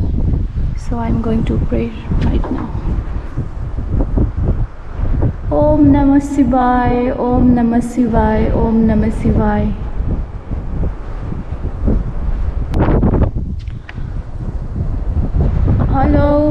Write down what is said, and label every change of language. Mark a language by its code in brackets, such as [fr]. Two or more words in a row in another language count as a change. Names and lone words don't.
[en] So I am going to pray right now. [sa] ओम नमः शिवाय, ओम नमः शिवाय, ओम नमः शिवाय। [en] हेलो।